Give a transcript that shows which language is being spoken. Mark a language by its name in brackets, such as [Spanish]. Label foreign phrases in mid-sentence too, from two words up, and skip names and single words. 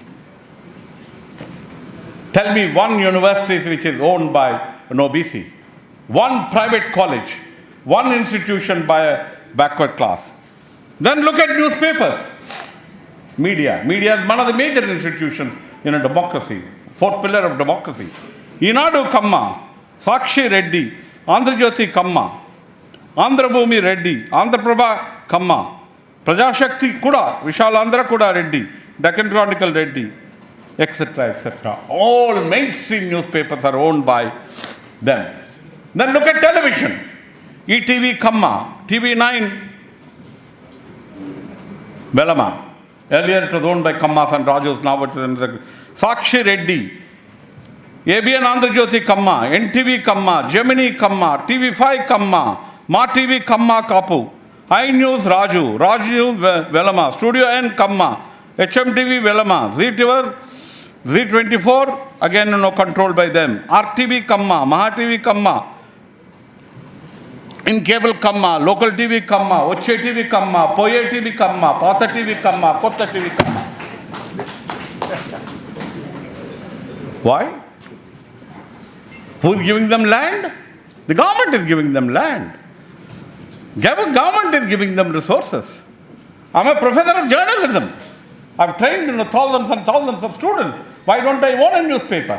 [English] Tell me one university which is owned by an OBC, one private college, one institution by a backward class. Then look at newspapers. Media. Media is one of the major institutions in a democracy, fourth pillar of democracy. Inadu Kamma, Sakshi Reddy, Andhra Jyoti Kamma, Andhra Bhumi Reddy, Andhra Prabha Kamma, Prajashakti Kuda, Vishal Andhra Kuda Reddy, Deccan Chronicle Reddy, etc., etc. All mainstream newspapers are owned by them. Then look at television. ETV Kamma, TV9 Velama. Earlier it was owned by Kammas and Rajus, now it is under Sakshi Reddy, ABN Andhra Jyoti Kamma, NTV Kamma, Gemini Kamma, TV5 Kamma, Ma TV Kamma Kapu, iNews Raju, Raju Velama, Studio N Kamma, HMTV Velama, Z24, again controlled by them, RTV Kamma, Maha TV Kamma, in cable Kamma, local TV Kamma, Oche TV Kamma, Poye TV Kamma, Pata TV Kamma, Kotta TV Kamma. Why? Who is giving them land? The government is giving them land. Government is giving them resources. I'm a professor of journalism. I've trained thousands and thousands of students. Why don't I own a newspaper?